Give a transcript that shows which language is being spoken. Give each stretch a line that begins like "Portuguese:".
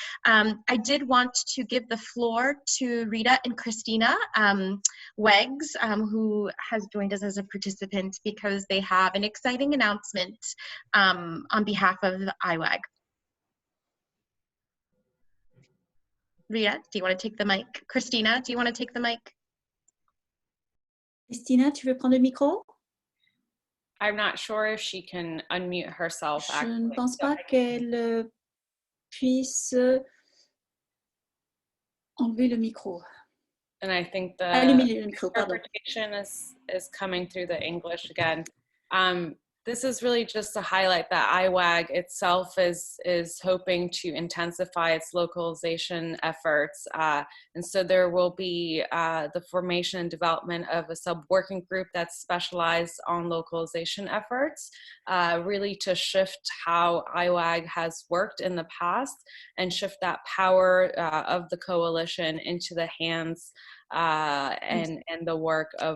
English: I did want to give the floor to Rita and Christina Weggs, who has joined us as a participant because they have an exciting announcement on behalf of the IWAG. Rita, do you want to take the mic? Christina, do you want to take the mic?
French: Christina, tu veux prendre le micro?
English: I'm not sure if she can unmute herself.
French: Je ne pense pas qu'elle puisse enlever le micro.
English: And I think the interpretation is coming through the English again. This is really just to highlight that IWAG itself is hoping to intensify its localization efforts. And so there will be the formation and development of a sub-working group that's specialized on localization efforts, really to shift how IWAG has worked in the past and shift that power of the coalition into the hands and the work of